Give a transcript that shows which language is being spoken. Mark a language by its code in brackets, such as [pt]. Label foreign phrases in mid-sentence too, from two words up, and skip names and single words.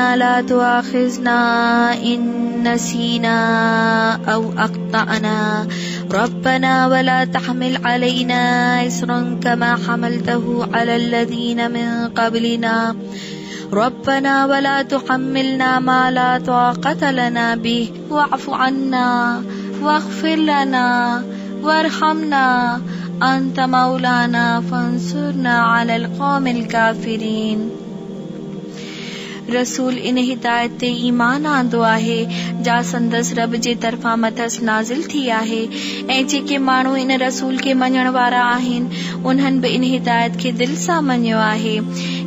[ar] لا تؤاخذنا إن نسينا أو أخطأنا ربنا ولا تحمل علينا إصرا كما حملته على الذين من قبلنا ربنا ولا تحملنا ما لا طاقة لنا به واعف عنا واغفر لنا وارحمنا أنت مولانا فانصرنا على القوم الكافرين. [sd] रसूल इन हिदायत ते ईमान आंदो आहे जा संदसि रब जे तरफ़ां मथस नाज़िल थी आहे ऐं जेके माण्हू इन रसूल खे मञण वारा आहिनि उन्हनि बि इन हिदायत खे दिल सां मञियो आहे।